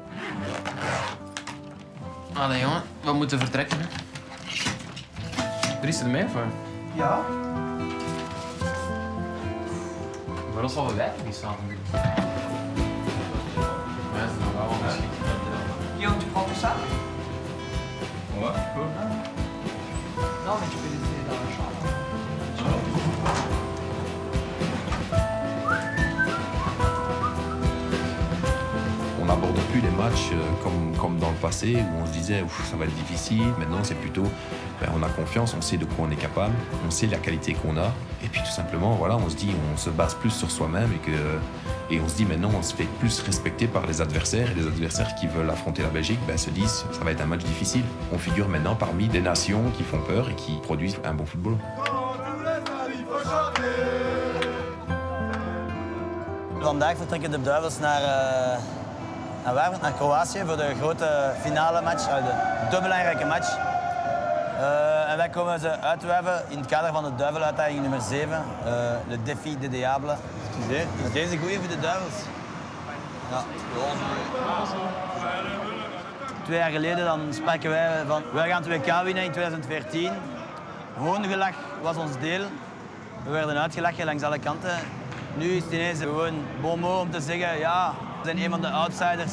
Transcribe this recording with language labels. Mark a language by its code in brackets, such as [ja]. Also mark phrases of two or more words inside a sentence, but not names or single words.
[nl] Allee jongen, we moeten vertrekken. Hè. Dries, er mee voor? Ja. Maar dat zal wel wijken die samen doen. Ja, dat is nog wel misschien. [fr] Guillaume, tu prends tout ça? Ouais, cool. Non, mais tu peux laisser dans la chambre. On n'aborde plus les matchs comme dans le passé où on se disait ça va être difficile. Maintenant, c'est plutôt on a confiance, on sait de quoi on est capable, on sait la qualité qu'on a. Et puis tout simplement, voilà, on se dit, on se base plus sur soi-même et on se dit maintenant, on se fait plus respecter par les adversaires. Et les adversaires qui veulent affronter la Belgique se disent ça va être un match difficile. On figure maintenant parmi des nations qui font peur et qui produisent un bon football. [nl] Vandaag vertrekken de Duivels naar Kroatië voor de grote finale match, de belangrijke match. En wij komen ze uitwijven in het kader van de duiveluitdaging nummer 7, [fr] le défi des diables. [nl] Excuseer, is deze goeie voor de Duivels? Ja. 2 jaar geleden dan spraken wij van wij gaan het WK winnen in 2014. Hoongelach was ons deel. We werden uitgelachen langs alle kanten. Nu is het ineens gewoon [fr] bon mot [nl] om te zeggen, ja, we zijn een van de outsiders.